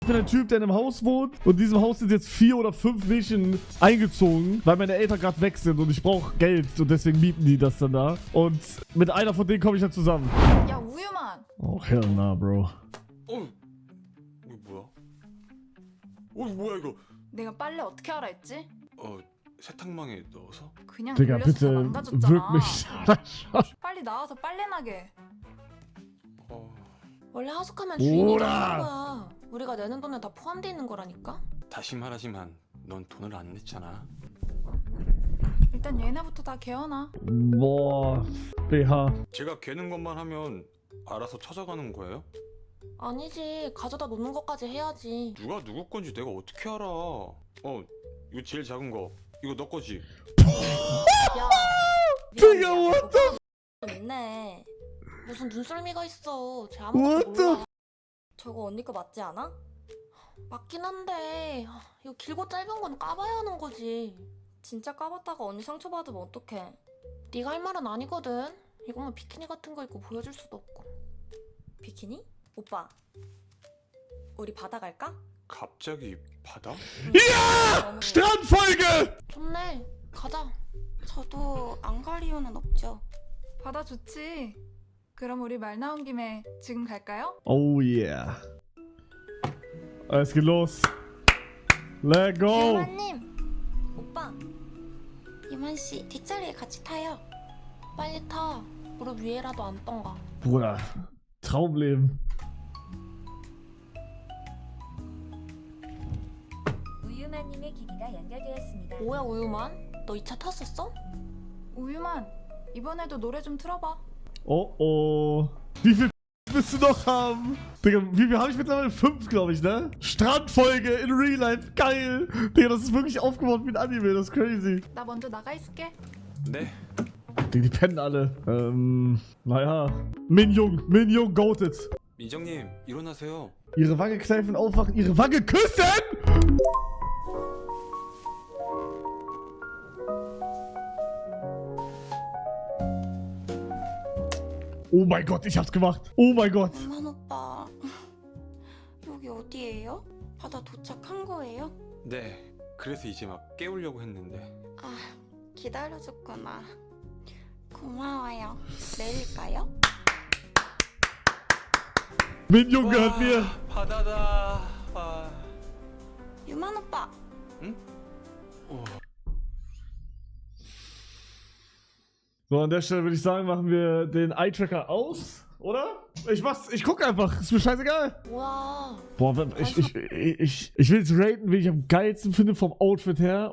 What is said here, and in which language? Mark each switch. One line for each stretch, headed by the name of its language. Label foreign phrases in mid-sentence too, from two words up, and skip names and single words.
German: Ich bin ein Typ, der in einem Haus wohnt und in diesem Haus sind jetzt 4 oder 5 Mädchen eingezogen, weil meine Eltern gerade weg sind und ich brauche Geld und deswegen mieten die das dann da. Und mit einer von denen komme ich dann zusammen.
Korean: 야 우유만.
English: Oh, hell nah, Bro.
Korean: 이거 뭐야? 뭐야 이거? 내가 빨래 어떻게 하라 했지? 세탁망에 넣어서? 그냥
German: Digga,
Korean: 돌려서 다
German: bitte
Korean: 망가졌잖아.
German: wirk mich.
Korean: 빨리 나와서 빨래 나게. 원래 하숙하면 주인이 오라! 내는 거야. 우리가 내는 돈에 다 포함돼 있는 거라니까. 다시 말하지만 넌 돈을 안 냈잖아. 일단 얘네부터 다 개어놔.
German: Boah, BH.
Korean: 제가 개는 것만 하면 알아서 찾아가는 거예요? 아니지, 가져다 놓는 것까지 해야지. 누가 누구 건지 내가 어떻게 알아? 이거 제일 작은 거. 이거 너 거지? 야,
German: Digga,
English: what
Korean: the 있네. 무슨 눈썰미가 있어. 쟤
English: What
Korean: 아무것도
English: the
Korean: 몰라. 저거 언니 거 맞지 않아? 맞긴 한데 이거 길고 짧은 건 까봐야 하는 거지. 진짜 까봤다가 언니 상처받으면 어떡해. 네가 할 말은 아니거든. 이거만 비키니 같은 거 입고 보여줄 수도 없고. 비키니? 오빠, 우리 바다 갈까? 갑자기 바다?
German: Strandfolge!
Korean: 좋네, 가자. 저도 안 갈 이유는 없죠. 바다 좋지. 그럼 우리 말 나온 김에 지금 갈까요?
English: Oh yeah.
German: Es geht los.
English: Let go.
Korean: 유만님, 오빠, 유만 씨 뒷자리에 같이 타요. 빨리 타. 무릎 위에라도 앉던가.
German: Bruder, Traumleben.
Korean: 우유마님의 기기가 연결되었습니다. 뭐야 우유만? 너 이 차 탔었어? 우유만 이번에도 노래 좀 틀어봐. Oh oh.
German: Wie viel willst du noch haben? Digga, wie viel habe ich mittlerweile? 5, glaube ich, ne? Strandfolge in
English: Real Life.
German: Geil. Digga, das ist wirklich aufgebaut wie ein Anime. Das ist crazy.
Korean: 나 먼저 나가 있을게. 네.
German: Digga, die pennen alle. Naja.
English: Min-Jung goated.
Korean: 민정님 일어나세요.
German: Ihre Wange kneifen, aufwachen, ihre Wange küssen! Oh mein Gott, ich hab's gemacht. Oh mein Gott.
Korean: 유만 오빠, 여기 어디예요? 바다 도착한 거예요? 네. 그래서 이제 막 깨우려고 했는데. 아, 기다려줬구나. 고마워요. 내릴까요?
German: Min-Jung gehört mir.
Korean: 바다다. 아. 유만 오빠.
German: So, an der Stelle würde ich sagen, machen wir den Eye-Tracker aus, oder? Ich guck einfach, ist mir scheißegal.
Korean: 뭐야?
German: Boah, ich will jetzt raten, wen ich am geilsten finde vom Outfit her.